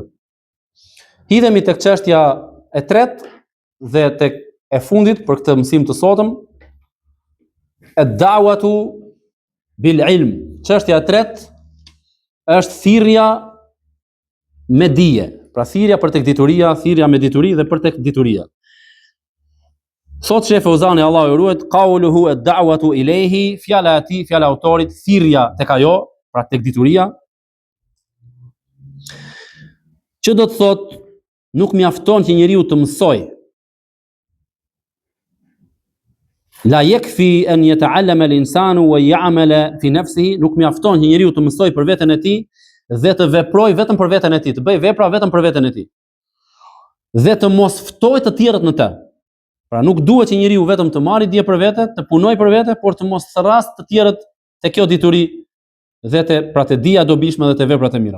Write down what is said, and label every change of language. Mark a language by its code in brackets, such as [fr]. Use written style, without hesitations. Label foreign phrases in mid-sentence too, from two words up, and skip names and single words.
[sq] Hidhemi tek çështja e tretë dhe tek e fundit për këtë mësim të sotëm, [ar] الدعوة بالعلم. [sq] Çështja e tretë është thirrja me dije. Pra thirrja për tek dituria, thirrja me dituri dhe për tek dituria. Thot Sheh Fauzani, Allahu e ruajt, [ar] قوله الدعوة إليه, [sq] fjala e tij, fjala e autorit, thirrja tek ajo, pra tek dituria. Që do të thotë, nuk mjafton që njeriu të mësoj. [ar] لا يكفي أن يتعلم الإنسان ويعمل في نفسه, [sq] nuk mjafton që njeriu të mësoj për veten e tij dhe të veprojë vetëm për veten e tij, të bëjë vepra vetëm për veten e tij. Dhe të mos ftojë të tjerët në të. Pra nuk duhet që njeriu vetëm të marrë dije për vete, të punojë për vete, por të mos therras të tjerët te kjo dituri dhe te dija dobishme dhe te veprat e mira.